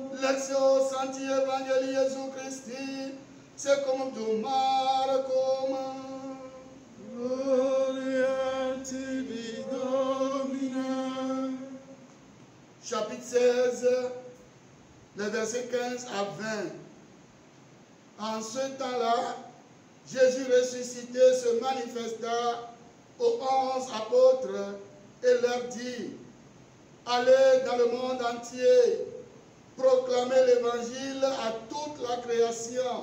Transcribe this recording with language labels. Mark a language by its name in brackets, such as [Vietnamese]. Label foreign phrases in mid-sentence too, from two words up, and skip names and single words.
[Latin] Lectio Sancti Evangelii Jesu Christi, secum dum Marcum. Gloria tibi, Domine. [French] Chapitre 16, les versets 15 à 20. En ce temps-là, Jésus ressuscité se manifesta aux 11 apôtres et leur dit: allez dans le monde entier, proclamez l'évangile à toute la création.